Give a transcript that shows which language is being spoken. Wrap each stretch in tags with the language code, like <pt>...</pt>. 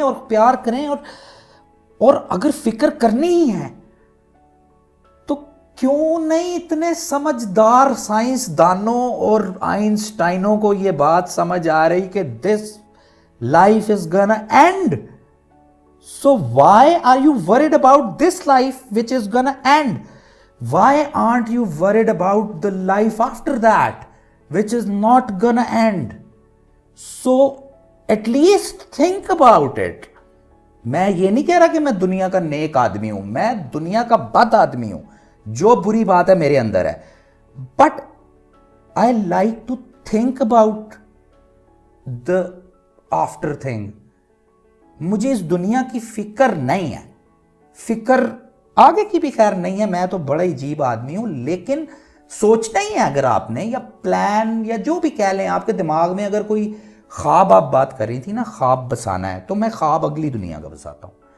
<ur>اور پیار کریں. اور اگر فکر کرنی ہی ہے تو کیوں نہیں اتنے سمجھدار سائنس دانوں اور آئنسٹائنوں کو یہ بات سمجھ آ رہی کہ this life is gonna and.</ur> <en>So why are you worried about this life which is gonna end? Why aren't you worried about the life after that which is not gonna end? So at least think about it.</en> <ur>میں یہ نہیں کہہ رہا کہ میں دنیا کا نیک آدمی ہوں, میں دنیا کا بد آدمی ہوں, جو بری بات ہے میرے اندر ہے.</ur> <en>But I like to think about the after thing.</en> <ur>مجھے اس دنیا کی فکر نہیں ہے, فکر آگے کی بھی خیر نہیں ہے, میں تو بڑا عجیب آدمی ہوں, لیکن سوچنا ہی ہے اگر آپ نے, یا پلان یا جو بھی کہہ لیں, آپ کے دماغ میں اگر کوئی خواب آپ بات کر رہی تھی نا, خواب بسانا ہے, تو میں خواب اگلی دنیا کا بساتا ہوں.</ur>